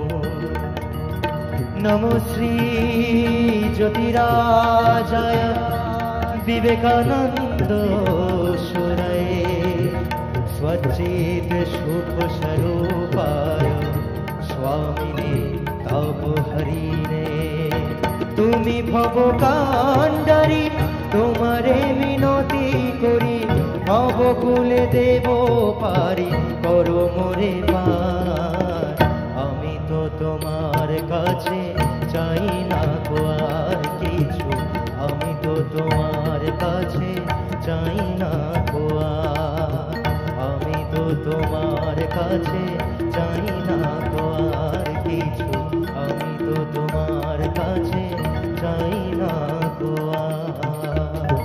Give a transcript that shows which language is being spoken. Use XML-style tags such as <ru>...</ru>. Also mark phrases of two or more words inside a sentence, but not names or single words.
<sa>नमो श्री ज्योतिराजाय विवेकानंद सुरये, स्वचित सुख स्वरूपाय स्वामिने तापहरिणे।</sa> <bn>তুমি ভবকাণ্ডারী, তোমারে মিনতি করি, ভবকুলে দেব পারি, করো মোরে পার। আমি তো তোমার কাছে চাই না গো আর কিছু, আমি তো তোমার কাছে চাই না গো আর, আমি তো তোমার কাছে চাই না গো আর কিছু, আমি তো তোমার কাছে চাই না গো আর।</bn>